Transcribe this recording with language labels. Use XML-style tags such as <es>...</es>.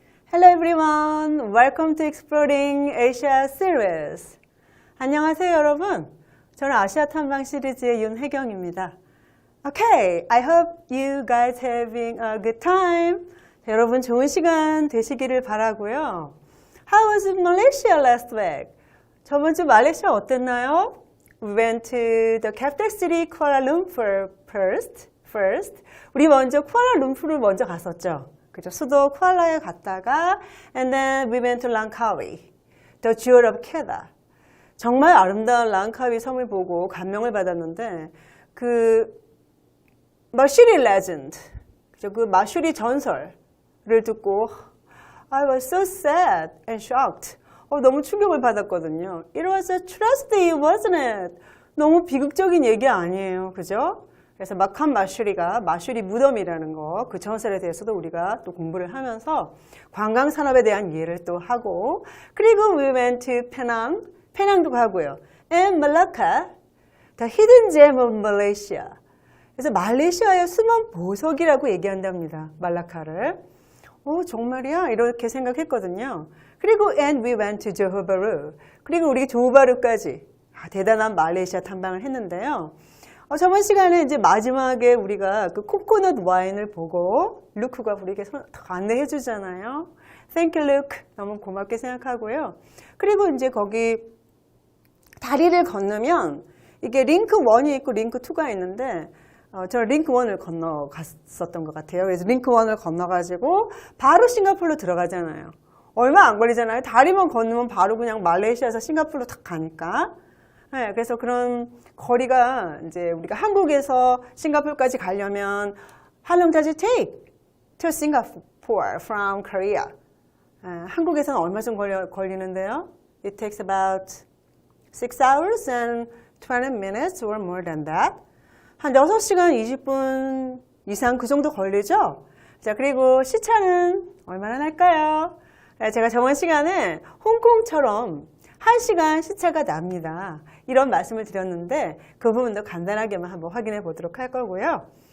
<en>Hello everyone, welcome to Exploring Asia series.</en> <ko>안녕하세요 여러분. 저는 아시아 탐방 시리즈의 윤혜경입니다.</ko> <en>Okay, I hope you guys having a good time.</en> <ko>여러분 좋은 시간 되시기를 바라고요.</ko> <en>How was Malaysia last week?</en> <ko>저번 주 말레이시아 어땠나요?</ko> <en>We went to the capital city Kuala Lumpur first.</en> <ko>우리 먼저 쿠알라룸푸르를 먼저 갔었죠. 그죠? 수도 쿠알라에 갔다가</ko> <en>and then we went to Langkawi, the jewel of Kedah.</en> <ko>정말 아름다운 랑카위 섬을 보고 감명을 받았는데 그 마슈리 레전드, 그죠? 그 마슈리 전설을 듣고</ko> <en>I was so sad and shocked.</en> <ko>너무 충격을 받았거든요.</ko> <en>It was a tragedy, wasn't it?</en> <ko>너무 비극적인 얘기 아니에요. 그죠? 그래서 막한 마슈리가 마슈리 무덤이라는 거, 그 전설에 대해서도 우리가 또 공부를 하면서 관광 산업에 대한 이해를 또 하고, 그리고</ko> <en>we went to Penang,</en> <ko>페낭도 가고요.</ko> <en>And Malacca, the hidden gem of Malaysia.</en> <ko>그래서 말레이시아의 숨은 보석이라고 얘기한답니다. 말라카를. 정말이야? 이렇게 생각했거든요. 그리고</ko> <en>and we went to Johor Bahru.</en> <ko>그리고 우리 조호바루까지 대단한 말레이시아 탐방을 했는데요. 저번 시간에 이제 마지막에 우리가 그 코코넛 와인을 보고 루크가 우리에게 안내해 주잖아요.</ko> <en>Thank you, Luke.</en> <ko>너무 고맙게 생각하고요. 그리고 이제 거기 다리를 건너면 이게 링크 1이 있고 링크 2가 있는데 저 링크 1을 건너갔었던 것 같아요. 그래서 링크 1을 건너가지고 바로 싱가포르로 들어가잖아요. 얼마 안 걸리잖아요. 다리만 건너면 바로 그냥 말레이시아에서 싱가포르로 탁 가니까. 네, 그래서 그런 거리가 이제 우리가 한국에서 싱가포르까지 가려면</ko> <en>How long does it take to Singapore from Korea?</en> <ko>한국에서는 얼마 정도 걸리는데요?</ko> <en>It takes about 6 hours and 20 minutes or more than that.</en> <ko>한 6시간 20분 이상 그 정도 걸리죠? 자, 그리고 시차는 얼마나 날까요? 제가 저번 시간에 홍콩처럼 1시간 시차가 납니다. 이런 말씀을 드렸는데 그 부분도 간단하게만 한번 확인해 보도록 할 거고요.</ko>